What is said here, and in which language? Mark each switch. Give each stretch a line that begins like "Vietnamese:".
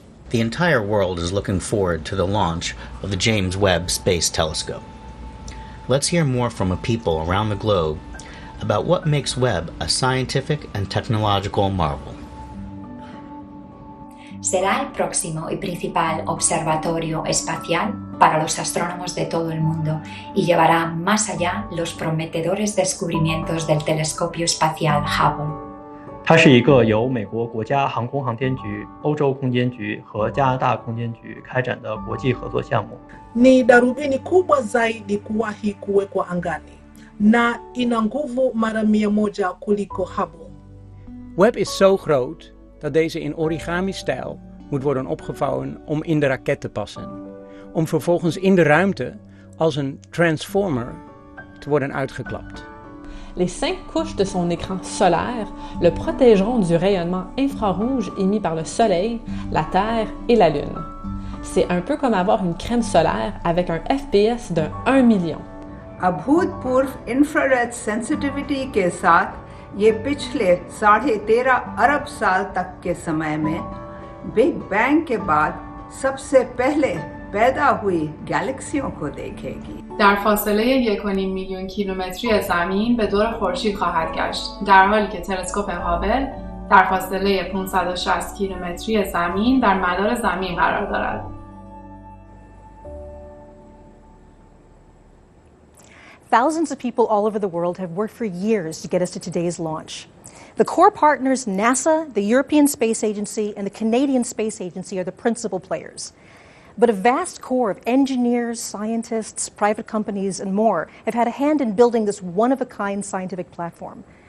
English: The entire world is looking forward to the launch of the James Webb Space Telescope. Let's hear more from a people around the globe about what makes Webb a scientific and technological marvel.
Spanish: Será el próximo y principal observatorio espacial para los astrónomos de todo el mundo y llevará más allá los prometedores descubrimientos del telescopio espacial Hubble.
Chinese: 它是一个由美国国家航空航天局、欧洲空间局和加拿大空间局开展的国际合作项目。
Swahili: Ni darubini kubwa zaidi kuwahi kuwekwa angani na ina nguvu mara 100 kuliko Hubble.
Dutch: Webb is zo groot dat deze in origami-stijl moet worden opgevouwen om in de raket te passen. Om vervolgens in de ruimte als een transformer te worden uitgeklapt.
French: Les 5 couches de son écran solaire le protégeront du rayonnement infrarouge émis par le Soleil, la Terre et la Lune. C'est un peu comme avoir une crème solaire avec un FPS de 1 million.
Hindi: अभूतपूर्व infrared sensitivity के साथ ये पिछले 13.5 अरब साल तक के समय में बिग बैंग के बाद सबसे पहले पैदा हुई गैलेक्सियों को देखेगी.
Persian: در فاصله 1.5 میلیون کیلومتری زمین به دور خورشید خواهد گشت، در حالی که تلسکوپ هابل در فاصله 560 کیلومتری زمین در مدار زمین قرار دارد.
English: Thousands of people all over the world have worked for years to get us to today's launch. The core partners, NASA, the European Space Agency, and the Canadian Space Agency are the principal players. But a vast core of engineers, scientists, private companies, and more have had a hand in building this one-of-a-kind scientific platform.